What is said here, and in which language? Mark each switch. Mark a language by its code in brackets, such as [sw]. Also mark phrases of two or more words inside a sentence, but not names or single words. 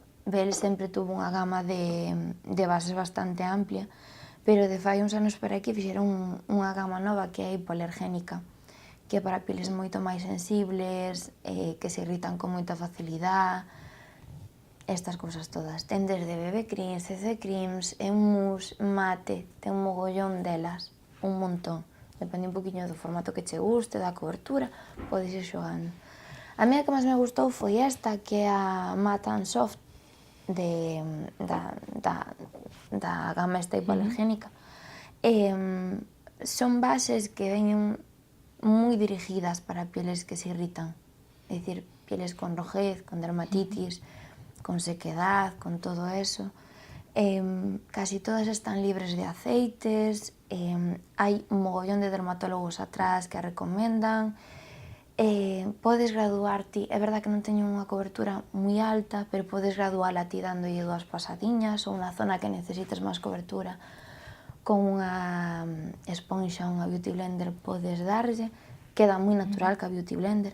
[gl] Bell sempre tuvo unha gama de bases bastante amplia, pero de fai uns anos para aquí fixeron unha gama nova que é hipoalergénica, que é para pieles moito máis sensibles, que se irritan con moita facilidade, estas cousas todas. Ten desde BB creams, CC creams, en mousse, mate, ten un mogollón delas, un montón. Depende un poquinho do formato que che guste, da cobertura, podes ir xogando. A mí a que máis me gustou foi esta, que é a Matte and Soft, da gama esta hipoalergénica. Son bases que veñen muy dirigidas para pieles que se irritan, [es] es decir, pieles con rojez, con dermatitis, con sequedad, con todo eso. [gl] Casi todas están libres de aceites, hai un mogollón de dermatólogos atrás que a recomendan. Podes graduarte, é verdad que non teño unha cobertura moi alta, pero podes graduala ti dándolle 2 pasadiñas ou unha zona que necesites máis cobertura. Con unha esponxa, unha [en] beauty blender [gl] podes darlle, queda moi natural ca [en] beauty blender.